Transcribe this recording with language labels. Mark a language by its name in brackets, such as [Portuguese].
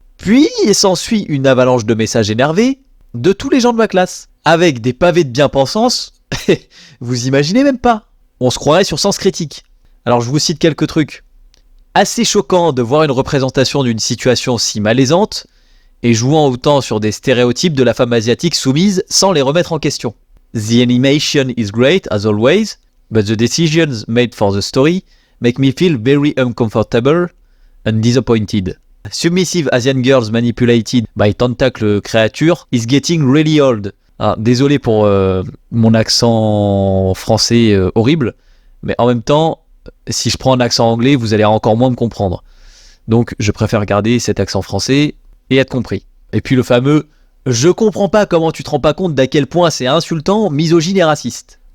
[French] Puis il s'ensuit une avalanche de messages énervés de tous les gens de ma classe, avec des pavés de bien-pensance, vous imaginez même pas. On se croirait sur Sens Critique. Alors je vous cite quelques trucs. Assez choquant de voir une représentation d'une situation si malaisante, et jouant autant sur des stéréotypes de la femme asiatique soumise sans les remettre en question. [English] The animation is great as always, but the decisions made for the story make me feel very uncomfortable and disappointed. Submissive Asian girls manipulated by tentacle creature is getting really old. [French] Désolé pour mon accent français horrible, mais en même temps, si je prends un accent anglais, vous allez encore moins me comprendre. Donc je préfère garder cet accent français et être compris. Et puis le fameux « Je comprends pas comment tu te rends pas compte d'à quel point c'est insultant, misogyne et raciste ».